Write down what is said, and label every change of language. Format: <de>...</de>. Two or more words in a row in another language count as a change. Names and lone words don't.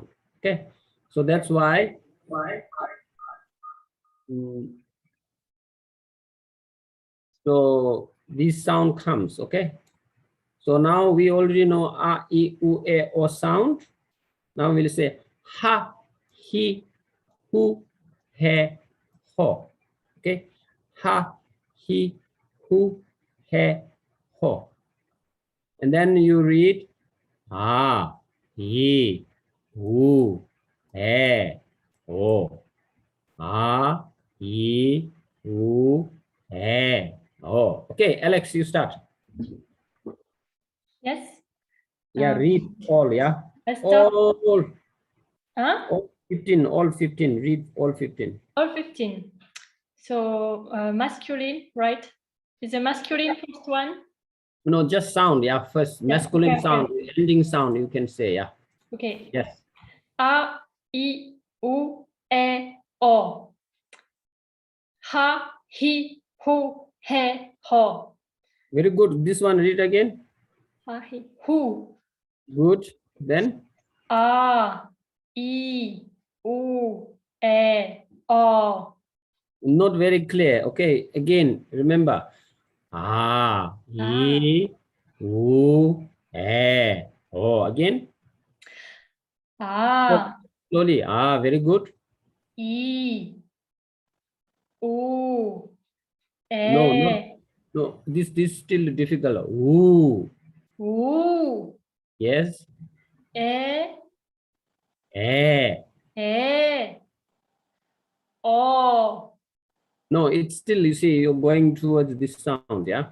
<en>Okay, so that's why. So this sound comes, okay? So now we already know a, I, U, E, O sound. Now we'll say ha, he, hu, he, ho. Okay? Ha, he, hu, he, ho. And then you read ha, he, hu, he, ho. Ha, he, hu, he, ho. Okay, Alex, you start. Yes. Yeah, read all, yeah. I start. All, Huh? all 15, all 15, read all 15. All 15. So masculine, right? Is the masculine first one? No, just sound, yeah, first. Yeah, Masculine okay, sound, ending sound, you can say, yeah. Okay. Yes. A, I, U, E, O. Ha, he, hu, he, ho. Very good. This one, read again. Ha, he, hu. Good. Then, A, I, U, E, O. Not very clear. Okay, again, remember. E, U, E. Oh, again. A. Slowly. Very good. E. U. No, no, E. no. This still difficult. Ooh. U. Yes. E. E. E. O. No, it's still, you see, you're going towards this sound, yeah?</en>